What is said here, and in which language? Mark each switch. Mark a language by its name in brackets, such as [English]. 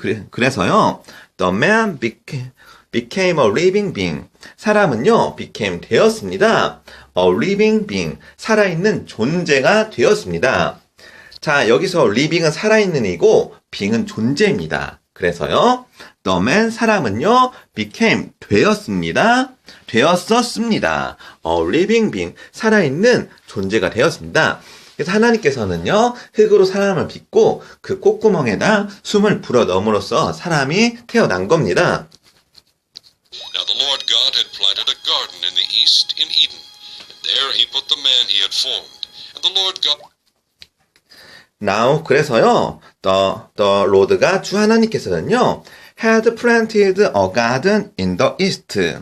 [English] 그래서요, the man became a living being. [Korean] 사람은요, became 되었습니다. [English] a living being, [Korean] 살아있는 존재가 되었습니다. 자, 여기서 living은 살아있는 이고, being은 존재입니다. 그래서요, [English] the man, [Korean] 사람은요, became, 되었습니다. 되었었습니다. [English] a living being, [Korean] 살아있는 존재가 되었습니다. 그래서 하나님께서는요, 흙으로 사람을 빚고 그 콧구멍에다 숨을 불어 넣음으로써 사람이 태어난 겁니다. [English] Now the Lord God had planted a garden in the east in Eden, and There he put the man he had formed. And the Lord God Now, [Korean] 그래서요, [English] the Lord가 [Korean] 주 하나님께서는요, [English] had planted a garden in the east.